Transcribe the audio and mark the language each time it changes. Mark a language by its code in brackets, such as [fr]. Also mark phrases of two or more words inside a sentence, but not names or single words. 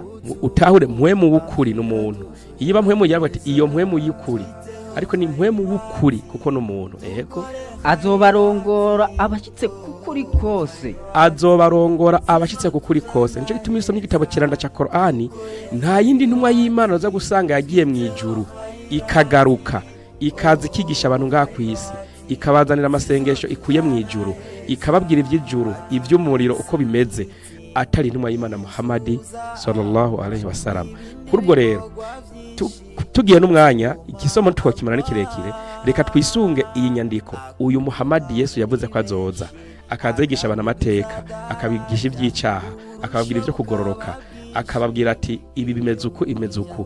[rn] utahure mpwemu w'ukuri n'umuntu. Iyiba mpwemu yawe ati iyo mpwemu y'ukuri ariko ni mpwemu w'ukuri kuko n'umuntu. azobarongora abashitse kukuri kose. Azobarongora abashitse kukuri kose. Nico gituma isomye igitabo kiranda ca Qur'ani nta yindi ntumwa y'Imana za gusanga yagiye mu ijuru ikagaruka ikaza ikigisha abantu ngaha kwisi ikabazanira amasengesho ikuye mu ijuru ikababwira iby'ijuru iby'umuriro uko bimeze atari intumwa y'Imana Muhamadi [ar] صلى الله عليه وسلم. [rn] Kurubwo rero tugiye n'umwanya igisomo twakimara n'ikirekire reka twisunge iyi nyandiko. Uyu Muhamadi Yesu yavuze ko azoza akaza yigisha abantu amateka akabigisha iby'icyaha akababwira ibyo kugororoka akababwira ati ibi bimeze uku imeze uku.